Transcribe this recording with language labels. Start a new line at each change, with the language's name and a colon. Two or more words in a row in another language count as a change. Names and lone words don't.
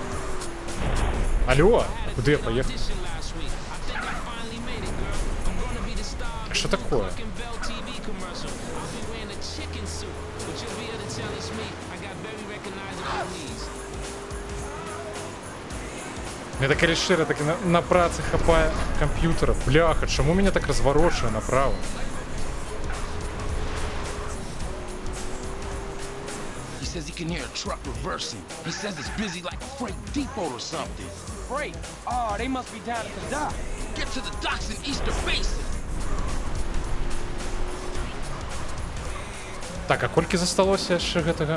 Belarusian: Алло, а куды я паехаў?
Russian: Что такое?
Belarusian: Мне так калі шчыра, так на працы хапае камп'ютара. Бляха, чаму мяне так разварочвае направо?
English: He says he can hear a truck reversing. He says it's busy like a freight depot or something. Freight. Oh, they must be down at the dock. Get to the docks in Easter Basin.
Belarusian: Так, а колькі засталося яшчэ гэтага?